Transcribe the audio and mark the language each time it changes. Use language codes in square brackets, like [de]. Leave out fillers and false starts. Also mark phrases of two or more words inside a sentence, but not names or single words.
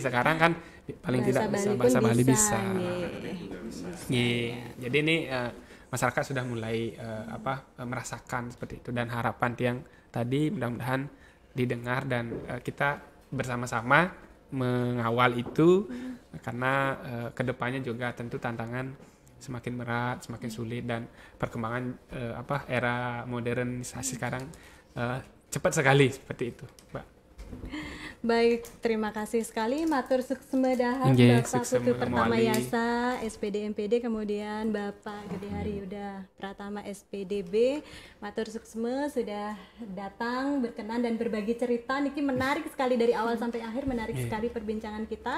[id] Sekarang kan paling tidak bahasa Bali bisa. Jadi ini masyarakat sudah mulai merasakan seperti itu, dan harapan tiang tadi mudah-mudahan didengar dan kita bersama-sama mengawal itu, karena kedepannya juga tentu tantangan semakin berat, semakin sulit, dan perkembangan era modernisasi sekarang cepat sekali seperti itu, Mbak. Baik, terima kasih sekali [ban] matur suksema dahar [id] Nggih, Bapak suksema Putu Pertama Moali. Yasa SPD MPD, kemudian Bapak Gede Hari Yuda Pratama SPDB. [ban] Matur suksema [id] sudah datang, berkenan dan berbagi cerita. Niki menarik sekali dari awal sampai akhir, menarik sekali perbincangan kita.